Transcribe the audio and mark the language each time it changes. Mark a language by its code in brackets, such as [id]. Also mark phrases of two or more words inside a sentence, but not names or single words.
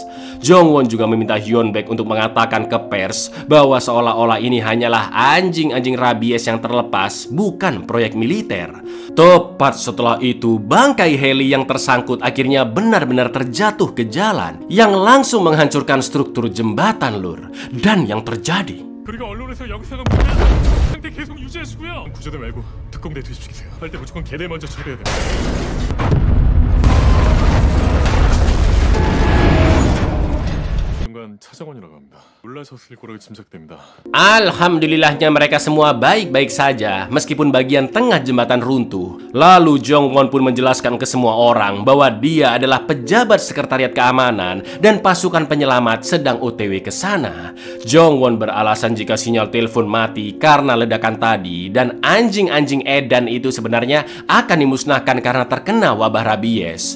[id] Jongwon juga meminta Yeonbaek untuk mengatakan ke pers bahwa seolah-olah ini hanyalah anjing-anjing rabies yang terlepas, bukan proyek militer. Tepat setelah itu, bangkai heli yang tersangkut akhirnya benar-benar terjatuh ke jalan yang langsung menghancurkan struktur jembatan lur. Dan yang terjadi, [ko] 그리고 언론에서 영상은 보면 상태 계속 유지하시고요. 구조대 말고 특공대 투입시키세요. 할 때 무조건 걔네 먼저 처리해야 돼요. 차정원이라고 합니다. 놀라셨을 거라고 짐작됩니다. [id] Alhamdulillahnya mereka semua baik-baik saja meskipun bagian tengah jembatan runtuh. Lalu Jongwon pun menjelaskan ke semua orang bahwa dia adalah pejabat sekretariat keamanan dan pasukan penyelamat sedang OTW ke sana. Jongwon beralasan jika sinyal telepon mati karena ledakan tadi dan anjing-anjing edan itu sebenarnya akan dimusnahkan karena terkena wabah rabies.